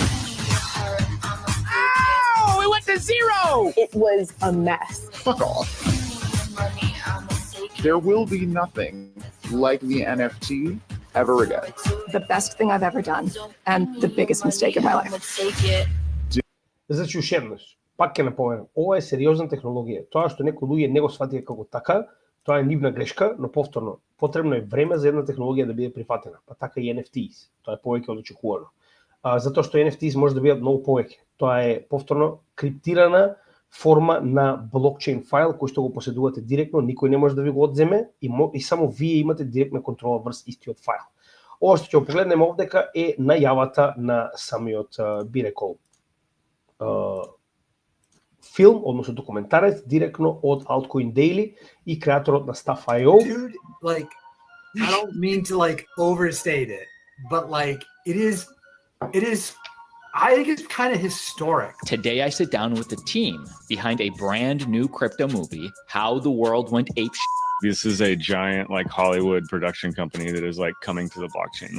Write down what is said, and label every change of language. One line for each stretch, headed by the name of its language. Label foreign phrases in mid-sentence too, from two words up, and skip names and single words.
English: Oh, we went to zero! It was a mess. Fuck off. There will be nothing like the NFT ever again. The best thing I've ever done, and the biggest mistake in my life.
Macedonian: Значи уште еднаш, пак ќе напоменам, ова е сериозна технологија. Тоа што некои луѓе не го сфатија како така, тоа е нивна грешка, но повторно, потребно е време за една технологија да биде прифатена, па така и NFTs. Тоа е повеќе од очекувано. Затоа што NFTs може да бидат многу повеќе. Тоа е повторно криптирана форма на блокчейн файл кој што го поседувате директно, никој не може да ви го одземе и само вие имате директна контрола врз истиот файл. Ова што ќе го погледнеме овдека е најавата на самиот би рекол филм, односно документарец директно од Altcoin Daily и креаторот на Stuff.io.
English: Dude, like, I don't mean to like overstate it, but like it is I think it's kind of historic. Today I sit down with the team behind a brand new crypto movie, How the World Went Ape Shit. This is a giant like Hollywood production company that is like coming to the blockchain.